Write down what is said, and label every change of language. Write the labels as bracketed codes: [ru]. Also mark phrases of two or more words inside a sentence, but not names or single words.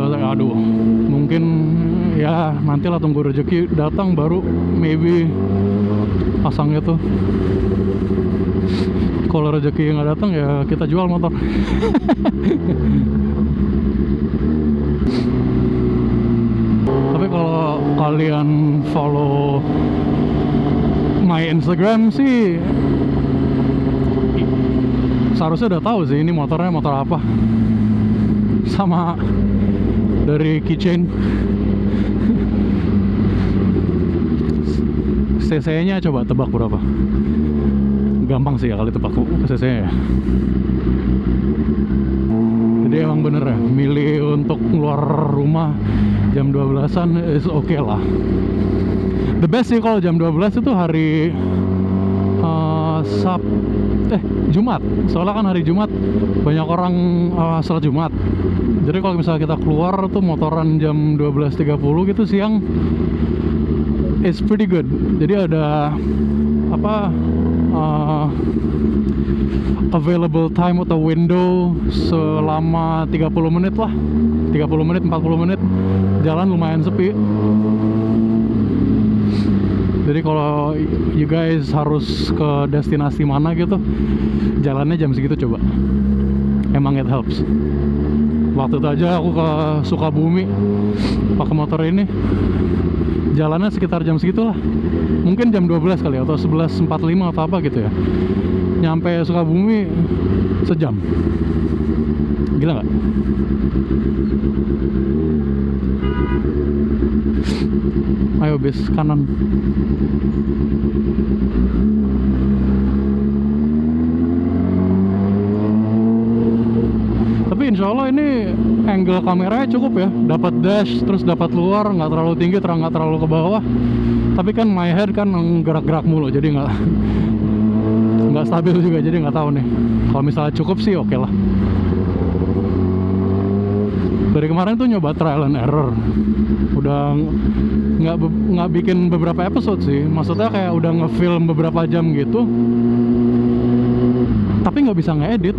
[id] Aduh, mungkin ya nantilah tunggu rezeki datang baru maybe pasang itu. Kalau rezeki nggak datang ya kita jual motor. Tapi kalau kalian [en] follow my Instagram [id] sih seharusnya udah tahu sih ini motornya motor apa. Sama dari keychain. CC-nya coba tebak berapa? Gampang sih ya kali tebak CC-nya ya. Jadi emang bener ya, milih untuk keluar rumah jam 12-an [en] is okay [id] lah. [en] The best [id] sih kalau jam 12 itu hari Jumat. Soalnya kan hari Jumat banyak orang sholat Jumat. Jadi kalau misalnya kita keluar tuh motoran jam 12.30 gitu siang, [en] it's pretty good. [id] Jadi ada [en] available time [id] atau window selama 30 menit lah, 30 menit 40 menit jalan lumayan sepi. Jadi kalau [en] you guys [id] harus ke destinasi mana gitu, jalannya jam segitu coba. Emang [en] it helps. [id] Waktu itu aja aku ke Sukabumi pakai motor ini, jalannya sekitar jam segitu lah. Mungkin jam 12 kali atau 11.45 atau apa gitu ya. Nyampe Sukabumi sejam. Gila nggak? Ayo bis kanan. Tapi [ar] insya Allah [id] ini angle kameranya cukup ya, dapat dash, terus dapat luar, nggak terlalu tinggi, nggak terlalu ke bawah. Tapi kan [en] my head [id] kan gerak-gerak mulu, jadi nggak stabil juga, jadi nggak tahu nih. Kalau misalnya cukup sih oke lah. Dari kemarin tuh nyoba [en] trial and error, [id] udah nggak bikin beberapa episode sih, maksudnya kayak udah ngefilm beberapa jam gitu, tapi nggak bisa ngedit.